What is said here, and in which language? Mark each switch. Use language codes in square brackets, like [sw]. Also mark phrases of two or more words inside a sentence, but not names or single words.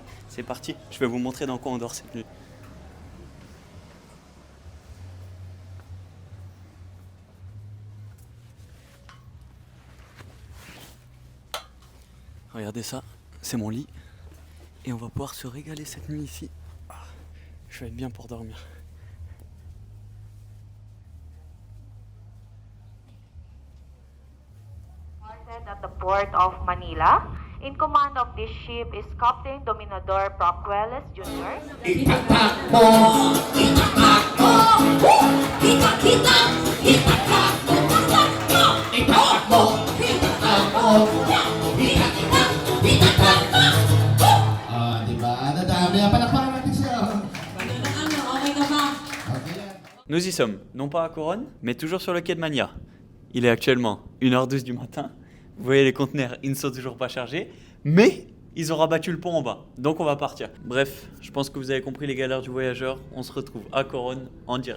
[fr] C'est parti, je vais vous montrer dans quoi on dort cette nuit. Regardez ça, c'est mon lit. Et on va pouvoir se régaler cette nuit ici. Je vais être bien pour dormir. [en] At the port of Manila. In command of this ship is Captain Dominador Procueles Jr. [tl] Itatakbo! Itatakbo! Kita-kita! Itatakbo! Itatakbo! Itatakbo! Kita-kita! Itatakbo! Diba? Nadami. Palakpakan natin siya. Okay ka ba? [fr] Nous y sommes, non pas à Coronne, mais toujours sur le quai de Mania. Il est actuellement 1h12 du matin. Vous voyez les conteneurs, ils ne sont toujours pas chargés, mais ils ont rabattu le pont en bas, donc on va partir. Bref, je pense que vous avez compris les galères du voyageur. On se retrouve à Coronne en direct.